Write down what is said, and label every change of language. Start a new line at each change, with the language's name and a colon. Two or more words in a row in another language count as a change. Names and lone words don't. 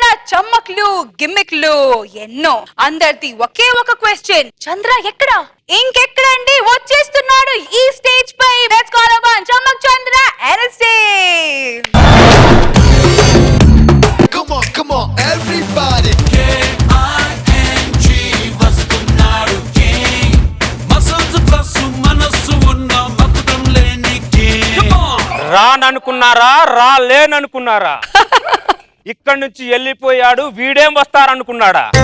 Telugu: చమ్మక్లు గిమ్మిక్లు ఎన్నో. అందరిది ఒకే ఒక క్వశ్చన్, చంద్ర ఎక్కడ? ఇంకెక్కడండి, వచ్చేస్తున్నాడు ఈ స్టేజ్ పై.
English: let's call upon చమ్మక్ చంద్ర ఎన్ఎస్టీ. Come on, come on, everybody.
Telugu: K-I-N-G వస్తున్నాడు king.
English: muscles plus
Telugu: మనస్సు ఉన్న మకుటం లేని king. రాననుకున్నారా, రాలేననుకున్నారా? ఇక్కడి నుంచి వెళ్ళిపోయాడు, వీడేం వస్తారనుకున్నాడా?